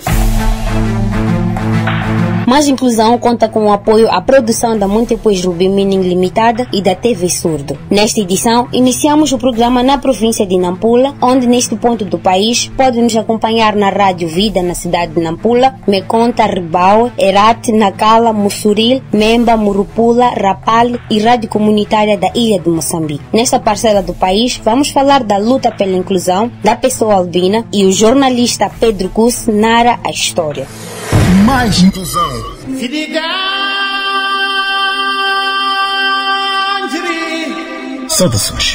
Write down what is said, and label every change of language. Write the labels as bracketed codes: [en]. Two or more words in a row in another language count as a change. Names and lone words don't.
[pt] Mais Inclusão conta com o apoio à produção da Múltiplos Ruby Mining Limitada e da TV Surdo. Nesta edição, iniciamos o programa na província de Nampula, onde neste ponto do país pode nos acompanhar na Rádio Vida na cidade de Nampula, Meconta, Ribau, Herat, Nacala, Mussuril, Memba, Murupula, Rapal e Rádio Comunitária da Ilha de Moçambique. Nesta parcela do país, vamos falar da luta pela inclusão da pessoa albina e o jornalista Pedro Cus narra a história. Mais inclusão. Saudações.